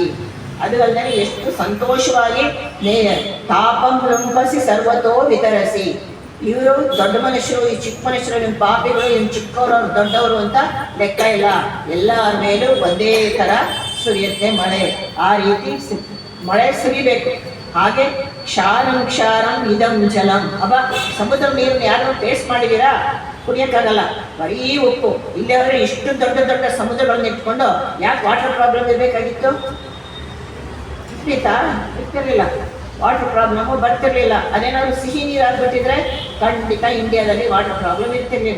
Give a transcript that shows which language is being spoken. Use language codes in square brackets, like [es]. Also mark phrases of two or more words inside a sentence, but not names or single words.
[kn] ಅದು ಅಲ್ಲದೆ ಎಷ್ಟು ಸಂತೋಷವಾಗಿ [sa] ತಾಪಂ ಲಂಬಸಿ ಸರ್ವತೋ ವಿತರಸಿ. [kn] ಇವರು ದೊಡ್ಡ ಮನುಷ್ಯರು, ಈ ಚಿಕ್ಕ ಮನುಷ್ಯರು, ನಿಮ್ಮ ಪಾಪಿಗಳು, ಇನ್ನು ಚಿಕ್ಕವರು, ಅವ್ರು ದೊಡ್ಡವರು ಅಂತ ಲೆಕ್ಕ ಇಲ್ಲ. ಎಲ್ಲರ ಮೇಲೂ ಒಂದೇ ಥರ ಸುರಿಯುತ್ತೆ ಮಳೆ. ಆ ರೀತಿ ಮಳೆ ಸುರಿಬೇಕು. ಹಾಗೆ [sa] ಕ್ಷಾರಂ ಕ್ಷಾರಂ ಇದಂ ಜಲಂ. [kn] ಸಮುದ್ರ ನೀರನ್ನು ಯಾರು ಟೇಸ್ಟ್ ಮಾಡಿದ್ದೀರಾ? ಕುಡಿಯೋಕ್ಕಾಗಲ್ಲ, ಬರೀ ಉಪ್ಪು. ಇಲ್ಲಿಯವರೆ ಇಷ್ಟು ದೊಡ್ಡ ದೊಡ್ಡ ಸಮುದ್ರಗಳನ್ನ ಇಟ್ಕೊಂಡು ಯಾಕೆ [en] water problem [kn] ಇರಬೇಕಾಗಿತ್ತು? ಇರ್ತಿರ್ಲಿಲ್ಲ, [en] water problem [kn] ಬರ್ತಿರ್ಲಿಲ್ಲ. ಅದೇನಾದ್ರು ಸಿಹಿ ನೀರು ಆಗ್ಬಿಟ್ಟಿದ್ರೆ ಖಂಡಿತ ಇಂಡಿಯಾದಲ್ಲಿ [en] water problem [kn] ಇರ್ತಿರ್ಲಿಲ್ಲ.